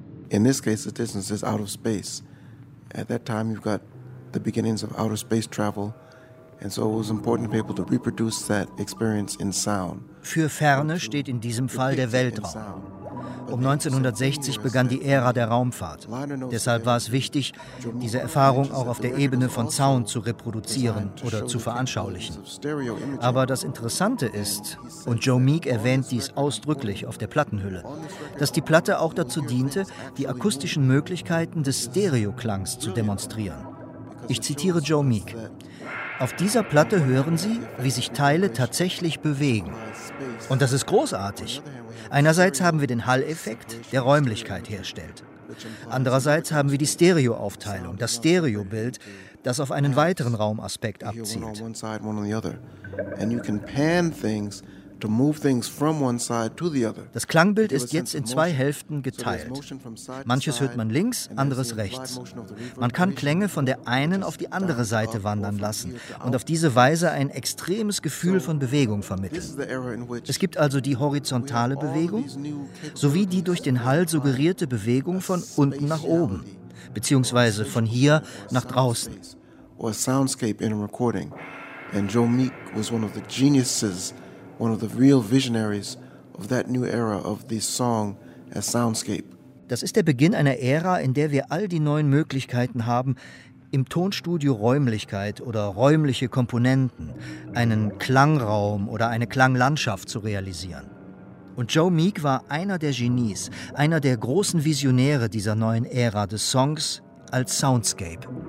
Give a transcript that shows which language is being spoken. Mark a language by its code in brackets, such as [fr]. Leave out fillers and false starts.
[en] In this case, the distance is out of space. At that time, you've got the beginnings of outer space travel, and so it was important to be able to reproduce that experience in sound. [de] Für Ferne steht in diesem Fall der Weltraum. Um 1960 begann die Ära der Raumfahrt. Deshalb war es wichtig, diese Erfahrung auch auf der Ebene von Sound zu reproduzieren oder zu veranschaulichen. Aber das Interessante ist, und Joe Meek erwähnt dies ausdrücklich auf der Plattenhülle, dass die Platte auch dazu diente, die akustischen Möglichkeiten des Stereoklangs zu demonstrieren. Ich zitiere Joe Meek. Auf dieser Platte hören Sie, wie sich Teile tatsächlich bewegen. Und das ist großartig. Einerseits haben wir den Hall-Effekt, der Räumlichkeit herstellt. Andererseits haben wir die Stereo-Aufteilung, das Stereo-Bild, das auf einen weiteren Raumaspekt abzielt. [en] And you can pan things to move things from one side to the other. [de] Das Klangbild ist jetzt in zwei Hälften geteilt. Manches hört man links, anderes rechts. Man kann Klänge von der einen auf die andere Seite wandern lassen und auf diese Weise ein extremes Gefühl von Bewegung vermitteln. Es gibt also die horizontale Bewegung sowie die durch den Hall suggerierte Bewegung von unten nach oben, beziehungsweise von hier nach draußen. [en] Or soundscape in a recording. And Joe Meek was one of the geniuses, one of the real visionaries of that new era of the song as soundscape. [de] Das ist der Beginn einer Ära, in der wir all die neuen Möglichkeiten haben, im Tonstudio Räumlichkeit oder räumliche Komponenten, einen Klangraum oder eine Klanglandschaft zu realisieren. Und Joe Meek war einer der Genies, einer der großen Visionäre dieser neuen Ära des Songs als Soundscape.